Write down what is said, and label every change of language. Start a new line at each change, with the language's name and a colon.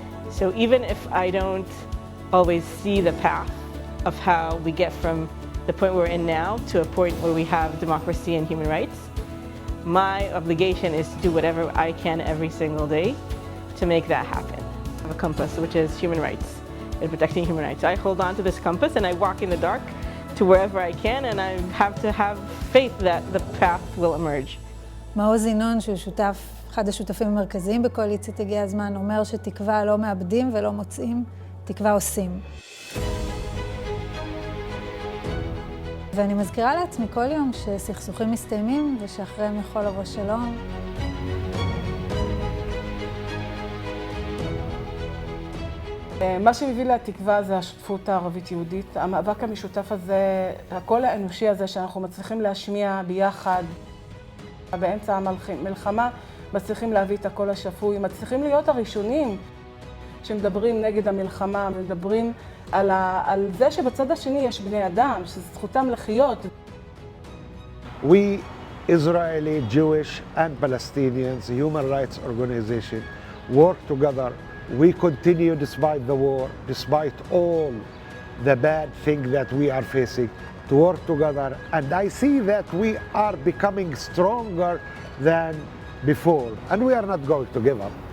English: So even if I don't always see the path of how we get from the point we're in now to a point where we have democracy and human rights, my obligation is to do whatever I can every single day to make that happen. I have a compass, which is human rights and protecting human rights. I hold on to this compass and I walk in the dark to wherever I can, and I have to have faith that the path will emerge.
Hebrew: מעוז ינון, שהוא אחד השותפים המרכזיים בקואליציית הגיע הזמן, אומר שתקווה לא מאבדים ולא מוצאים, תקווה עושים. ואני מזכירה לעצמי כל יום שסכסוכים מסתיימים ושאחריהם יכול לבוא שלום. מה שהביא לתקווה זה השותפות הערבית-יהודית. המאבק המשותף הזה, הקול האנושי הזה שאנחנו מצליחים להשמיע ביחד, באמצע המלחמה, מצליחים להביא את הקול השפוי, מצליחים להיות הראשונים שמדברים נגד המלחמה, מדברים על זה שבצד השני יש בני אדם, שזכותם לחיות.
English: We, Israeli, Jewish and Palestinians, human rights organization, work together. We continue despite the war, despite all the bad things that we are facing, to work together. And I see that we are becoming stronger than before, and we are not going to give up.